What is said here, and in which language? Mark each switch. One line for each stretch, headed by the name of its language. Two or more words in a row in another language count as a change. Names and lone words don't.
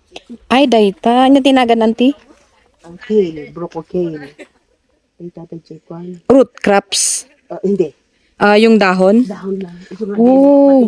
Iloko: Ay, dayta. Ano tinagan, auntie?
Filipino: Ang kale, broco kale. Ay, tatay Chekwan.
English: Root crops.
Filipino: Hindi. Yung dahon. Dahon lang. Ito nga Oh.